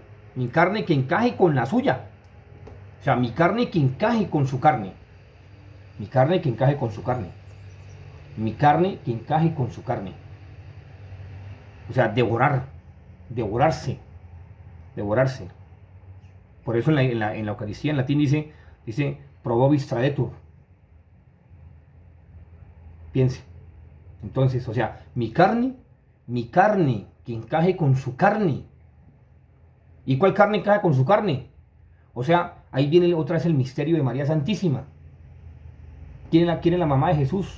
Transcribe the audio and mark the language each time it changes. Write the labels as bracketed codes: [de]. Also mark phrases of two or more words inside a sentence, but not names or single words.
[es] Mi carne que encaje con la suya. O sea, mi carne que encaje con su carne. Mi carne que encaje con su carne. Mi carne que encaje con su carne. O sea, devorarse. Por eso en la Eucaristía en latín dice [la] pro vobis tradetur. [es] Piense. Entonces, o sea, mi carne que encaje con su carne. ¿Y cuál carne encaja con su carne? O sea, ahí viene otra vez el misterio de María Santísima. ¿Quién es la mamá de Jesús?